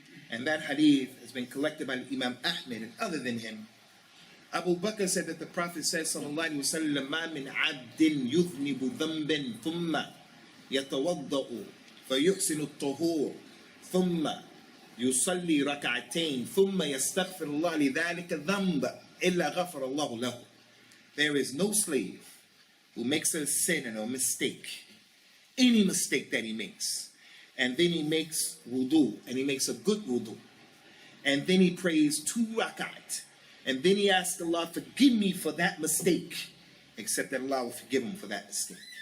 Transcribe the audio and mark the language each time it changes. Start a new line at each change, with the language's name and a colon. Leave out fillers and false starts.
English: And that hadith has been collected by Imam Ahmed and other than him. Abu Bakr said that the Prophet said, sallallahu alayhi wa sallam,
Arabic: مَا مِنْ عَبْدٍ يُذْنِبُ ذَنْبٍ ثُمَّ يَتَوَضَّأُ فَيُحْسِنُ الطُّهُورَ ثُمَّ يُصَلِّي رَكَعَتَيْنِ ثُمَّ يَسْتَغْفِرُ اللَّهَ لِذَلِكَ الذَّنْبَ إِلَّا غَفَرَ اللَّهُ لَهُ.
English: There is no slave who makes a sin and a mistake, any mistake that he makes, and then he makes wudu, and he makes a good wudu, and then he prays 2 rakat, and then he asks Allah, forgive me for that mistake, except that Allah will forgive him for that mistake.